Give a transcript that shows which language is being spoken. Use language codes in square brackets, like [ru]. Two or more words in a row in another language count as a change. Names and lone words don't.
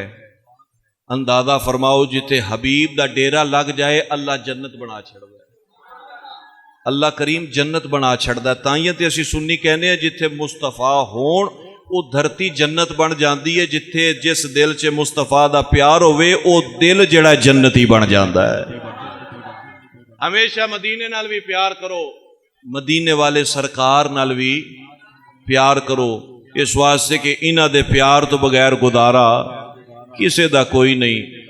[pa] اندازہ فرماؤ جتے حبیب دا ڈیرا لگ جائے اللہ جنت بنا چھڑ دے، اللہ کریم جنت بنا چھڑ دے۔ تائیں تے اسی سنی کہنے ہیں جتے مصطفیٰ ہون وہ دھرتی جنت بن جاندی ہے، جتے جس دل چے مصطفیٰ دا پیار ہوئے وہ دل جڑا جنتی بن جاندا ہے۔ ہمیشہ مدینے نال بھی پیار کرو، مدینے والے سرکار نال بھی پیار کرو، اس واسطے کہ انہاں دے پیار تو بغیر گزارا کسے دا کوئی نہیں۔